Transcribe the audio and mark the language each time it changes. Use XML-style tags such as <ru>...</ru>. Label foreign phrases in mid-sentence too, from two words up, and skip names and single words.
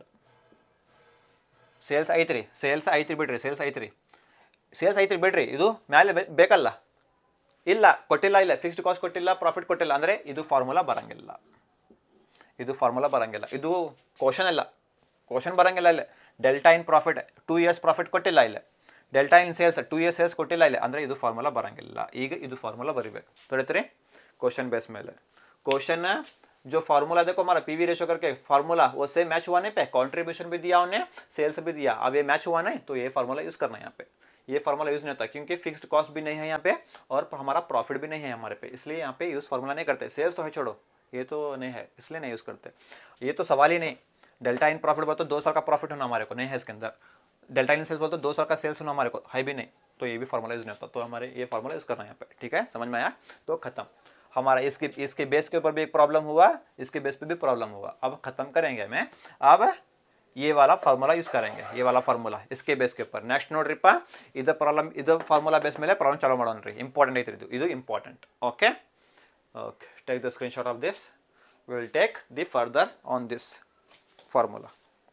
<kn>ಸೇಲ್ಸ್ ಐತ್ರಿ, ಸೇಲ್ಸ್ ಐತ್ರಿ ಬಿಡ್ರಿ, ಸೇಲ್ಸ್ ಐತ್ರಿ, ಸೇಲ್ಸ್ ಐತ್ರಿ ಬಿಡ್ರಿ, ಇದು ಮ್ಯಾಲೆ ಬೇಕಲ್ಲ, ಇಲ್ಲ ಕೊಟ್ಟಿಲ್ಲ, ಇಲ್ಲ</kn> <en>fixed cost</en> <kn>ಕೊಟ್ಟಿಲ್ಲ, ಪ್ರಾಫಿಟ್ ಕೊಟ್ಟಿಲ್ಲ ಅಂದರೆ ಇದು ಫಾರ್ಮುಲಾ ಬರಂಗಿಲ್ಲ, ಇದು ಫಾರ್ಮುಲಾ ಬರಂಗಿಲ್ಲ. ಇದು ಕ್ವಶನ್ ಇಲ್ಲ, ಕ್ವಶನ್ ಬರಂಗಿಲ್ಲ. ಇಲ್ಲ</kn> <en>delta in profit 2 years profit</en> <kn>ಕೊಟ್ಟಿಲ್ಲ, ಇಲ್ಲ</kn> <en>delta in sales 2 years sales</en> <kn>ಕೊಟ್ಟಿಲ್ಲ, ಇಲ್ಲ ಅಂದರೆ ಇದು ಫಾರ್ಮುಲಾ ಬರಂಗಿಲ್ಲ. ಈಗ ಇದು ಫಾರ್ಮುಲಾ ಬರಿಬೇಕು. ತೊಳಿತ್ರಿ</kn> <en>question base</en> <kn>ಮೇಲೆ.</kn> <hi>क्वेश्चन जो फार्मूला देखो हमारा</hi> <en>PV ratio</en> <hi>करके फार्मूला वो से मैच हुआ नहीं पे, कंट्रीब्यूशन भी दिया उन्हें, सेल्स भी दिया, अब ये मैच हुआ नहीं तो ये</hi> <en>formula use</en> <hi>करना है यहाँ पे. ये</hi> <en>formula use</en> <hi>नहीं होता क्योंकि</hi> <en>fixed cost</en> <hi>भी नहीं है यहाँ पे और हमारा प्रॉफिट भी नहीं है हमारे पे, इसलिए यहाँ पे</hi> <en>use formula</en> <hi>नहीं करते. सेल्स तो है छोड़ो, ये तो नहीं है इसलिए नहीं यूज करते, ये तो सवाल ही नहीं.</hi> <en>delta in profit</en> <hi>बोल तो 2 साल का प्रॉफिट होना हमारे को नहीं है इसके अंदर,</hi> <en>delta in sales</en> <hi>बोल तो 2 साल का सेल्स होना हमारे को है भी नहीं, तो ये भी</hi> <en>formula use</en> <hi>नहीं होता. तो हमारे ये</hi> <en>formula use</en> <hi>करना है यहाँ पे. ठीक है, समझ में आया? तो खत्म. हमारा इसके बेस के ऊपर भी एक प्रॉब्लम हुआ, इसके बेस पे भी प्रॉब्लम हुआ. अब खत्म करेंगे मैं, अब ये वाला</hi> <en>formula use</en> <hi>करेंगे, ये वाला फार्मूला इसके बेस के ऊपर.</hi> <kn>नेक्स्ट ನೋಡ್ರಿಪ್ಪ, ಇದು ಪ್ರಾಬ್ಲಮ್, ಇದು</kn> <en>formula base</en> <kn>ಮೇಲೆ ಪ್ರಾಬ್ಲಮ್ ಚಾಲೂ ಮಾಡೋಣ ರೀ. ಇಂಪಾರ್ಟೆಂಟ್ ಐತ್ರಿ ಇದು ಇಂಪಾರ್ಟೆಂಟ್.</kn> <en>OK OK, take the screenshot of this, will take the further on this formula.</en>